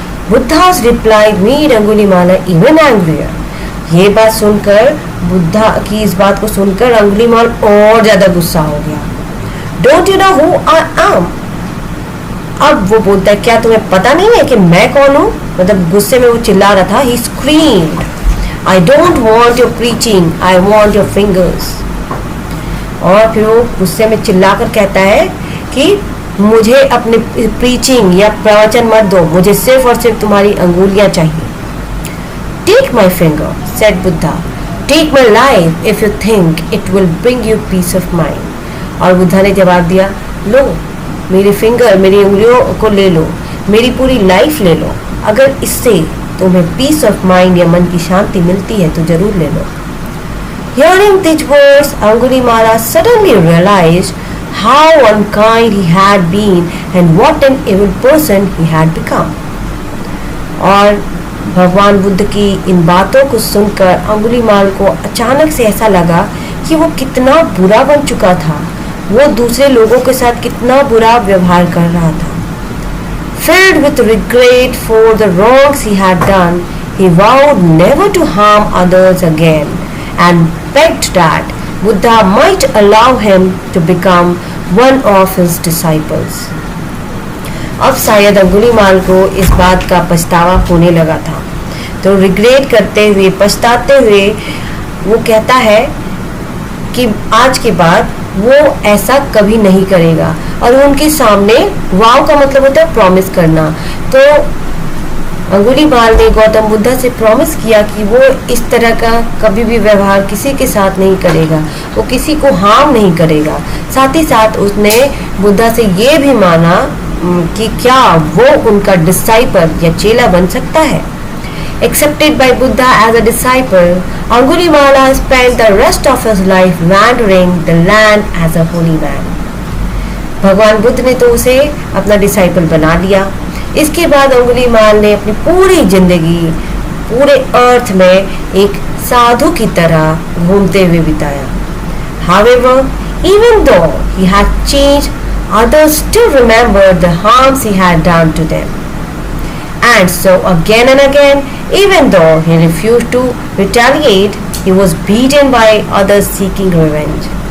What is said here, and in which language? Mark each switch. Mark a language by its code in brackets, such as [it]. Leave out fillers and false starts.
[en] Buddha's reply made Angulimala even angrier. [hi] ये बात सुनकर, बुद्धा की इस बात को सुनकर अंगुलीमाल और ज्यादा गुस्सा हो गया। [en] Don't you know who I am? [hi] अब वो बोलता है, क्या तुम्हें पता नहीं है कि मैं कौन हूँ? मतलब गुस्से में वो चिल्ला रहा था। [en] He screamed, I don't want your preaching, I want your fingers. [hi] और फिर वो गुस्से में चिल्लाकर कहता है कि मुझे अपने प्रीचिंग या प्रवचन मत दो, मुझे सिर्फ और सिर्फ तुम्हारी अंगुलियां चाहिए। [en] Take my finger, said Buddha. Take my life if you think it will bring you peace of mind. [hi] और बुद्धा ने जवाब दिया, लो मेरी फिंगर, मेरी उंगलियों को ले लो, मेरी पूरी लाइफ ले लो, अगर इससे तुम्हें पीस ऑफ माइंड या मन की शांति मिलती है तो जरूर ले लो। [en] Hearing these words, Angulimala suddenly realized how unkind he had been and what an evil person he had become. [hi] और भगवान बुद्ध की इन बातों को सुनकर अंगुलीमाल को अचानक से ऐसा लगा कि वो कितना बुरा बन चुका था, वो दूसरे लोगों के साथ कितना बुरा व्यवहार कर रहा था। [en] Filled with regret for the wrongs he had done, he vowed never to harm others again and begged that Buddha might allow him to become one of his disciples. [hi] अब शायद अंगुलीमाल को इस बात का पछतावा होने लगा था, तो रिग्रेट करते हुए, पछताते हुए वो कहता है कि आज के बाद वो ऐसा कभी नहीं करेगा। और उनके सामने वाव का मतलब होता है प्रॉमिस करना। तो अंगुलीमाल ने गौतम बुद्धा से प्रॉमिस किया कि वो इस तरह का कभी भी व्यवहार किसी के साथ नहीं करेगा, वो किसी को हार्म नहीं करेगा। साथ ही साथ उसने बुद्धा से ये भी माना कि क्या वो उनका डिसाइपल या चेला बन सकता है। [en] Accepted by Buddha as a disciple, Angulimala spent the rest of his life wandering the land as a holy man. [hi] भगवान बुद्ध ने तो उसे अपना डिसाइपल बना लिया। इसके बाद अंगुलीमाल ने अपनी पूरी जिंदगी पूरे अर्थ में एक साधु की तरह घूमते हुए बिताया। [en] However, even though he had changed, others still remembered the harms he had done to them. And so again and again, even though he refused to retaliate, he was beaten by others seeking revenge.